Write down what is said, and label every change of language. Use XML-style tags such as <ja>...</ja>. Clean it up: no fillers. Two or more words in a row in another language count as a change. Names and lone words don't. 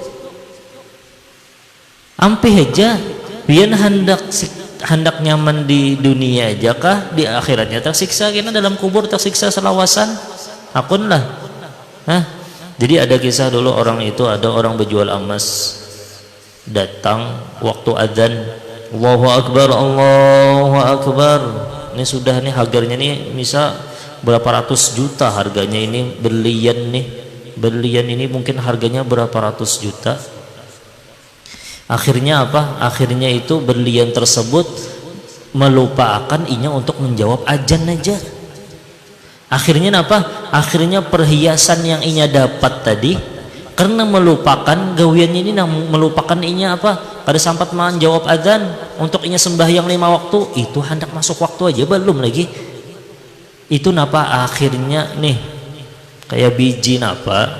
<bjn>Ampih aja, pian hendak nyaman di dunia aja kah? Di akhiratnya tersiksa, kena dalam kubur tersiksa selawasan. Akun lah. Hah?</bjn> <id>Jadi ada kisah dulu orang itu, ada orang berjual emas. datang waktu adzan,</id> <ar>الله أكبر، الله أكبر.</ar> <id>Ini sudah nih harganya nih misal berapa ratus juta harganya, ini berlian nih, berlian ini mungkin harganya berapa ratus juta. Akhirnya apa?</id> <bjn>Akhirnya itu berlian tersebut melupakan inya untuk menjawab adzan aja. Akhirnya apa? Akhirnya perhiasan yang inya dapat tadi karena melupakan gawiannya ini, melupakan inya apa? Pada sempat menjawab adzan untuk inya sembahyang 5 waktu, itu hendak masuk waktu aja belum lagi. Itu napa? Akhirnya nih kayak biji napa?</bjn>